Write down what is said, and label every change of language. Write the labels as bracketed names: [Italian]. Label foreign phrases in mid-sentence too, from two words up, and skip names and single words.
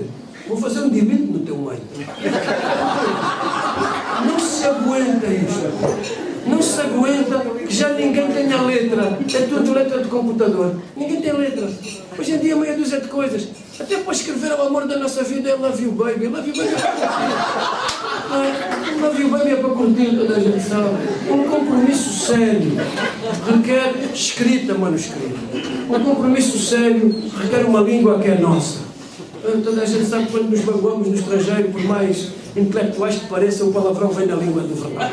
[Portuguese] Vou fazer um delete no teu mail. Não se aguenta isto. Não se aguenta que já ninguém tem a letra. É tudo letra de computador. Ninguém tem letra. Hoje em dia meia dúzia de coisas. Até para escrever ao amor da nossa vida é [English] love you baby. Love you baby [Portuguese] é para curtir. [English] Love you baby [Portuguese] é para curtir, toda a gente sabe. Um compromisso sério requer escrita manuscrita. Um compromisso sério requer uma língua que é nossa. Toda a gente sabe que quando nos magoamos no estrangeiro, por mais intelectuais que pareçam, o palavrão vem da língua do verdadeiro.